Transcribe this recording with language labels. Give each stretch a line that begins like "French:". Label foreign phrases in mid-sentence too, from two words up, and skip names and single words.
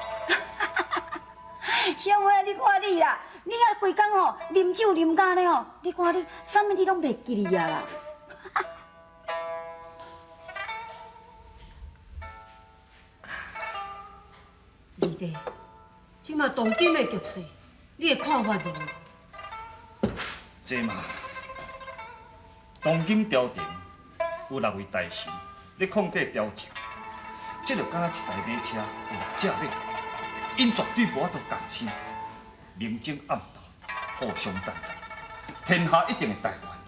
Min Nan Chinese: 小妹，你看你啦，你啊规工吼啉酒啉甲呢吼，你看你啥物你拢袂记哩啊啦。二弟，即马当今的局势，你的看法如何？这嘛，当今朝廷有6位大臣咧控制朝政，这就敢若一台马车有6只马，因绝对无法度共心，明争暗斗，互相战争，天下一定会大乱。